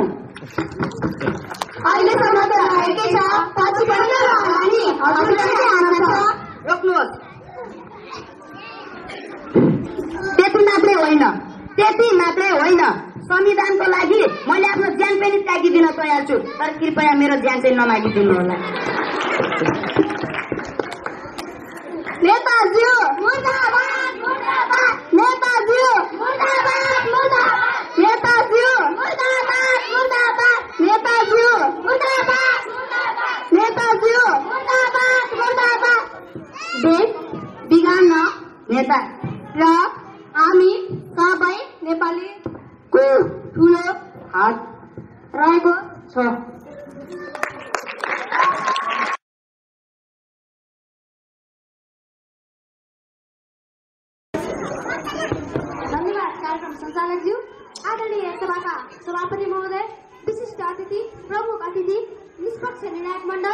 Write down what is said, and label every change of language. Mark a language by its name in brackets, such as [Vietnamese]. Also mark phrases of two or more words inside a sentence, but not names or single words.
[Nepali] अहिलेसम्म त रहेकै छ पछि पनि रहला नि हजुरले के आनन्द छ रोक्नुहोस् त्यति मात्रै होइन संविधानको लागि मैले आफ्नो ज्यान पनि त्यागिदिन तयार छु तर कृपया मेरो ज्यान चाहिँ नमागिदिनु होला नेताजी मुर्दाबाद मुर्दाबाद नेताजी मुर्दाबाद मुर्दाबाद नेताजी मुर्दाबाद मुर्दाबाद नेताजी मुर्दाबाद मुर्दाबाद नेताजी मुर्दाबाद मुर्दाबाद देश बिगार्न नेता र हामी सबै नेपालीको ठुलो हात रहेको छ संचालकज्यू आदरणीय सभाका सभापति महोदय विशिष्ट अतिथि प्रमुख अतिथि निष्पक्ष निर्णायक मण्डल